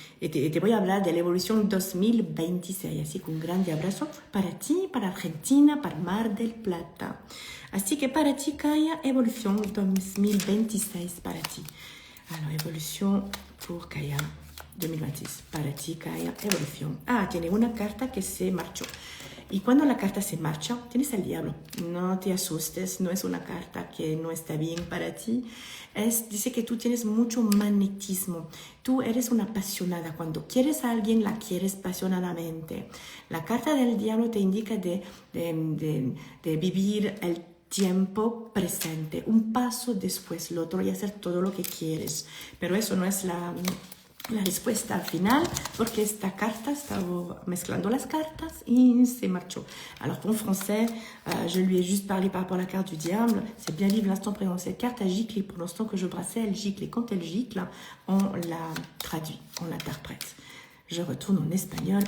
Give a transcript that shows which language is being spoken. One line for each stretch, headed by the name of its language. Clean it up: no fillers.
Spanish: Te voy a hablar de la evolución 2026. Así que un grande abrazo para ti, para Argentina, para Mar del Plata. Así que para ti, Kaya, evolución 2026 para ti.
French: Alors, évolution pour Kaya 2026.
Spanish: Para ti, Kaya, evolución. Tiene una carta que se marchó. Y cuando la carta se marcha, tienes al diablo. No te asustes, no es una carta que no está bien para ti. Dice que tú tienes mucho magnetismo. Tú eres una apasionada. Cuando quieres a alguien, la quieres apasionadamente. La carta del diablo te indica de vivir el tiempo presente, un paso después, lo otro y hacer todo lo que quieres. Pero eso no es la respuesta final, porque esta carta estaba mezclando las cartas et se marchó.
French: Alors en français, je lui ai juste parlé par rapport à la carte du diable. C'est bien vivre l'instant présent. Cette carte a giclé. Pour l'instant que je brassais, elle gicle. Et quand elle gicle, on la traduit, on l'interprète. Je retourne en espagnol.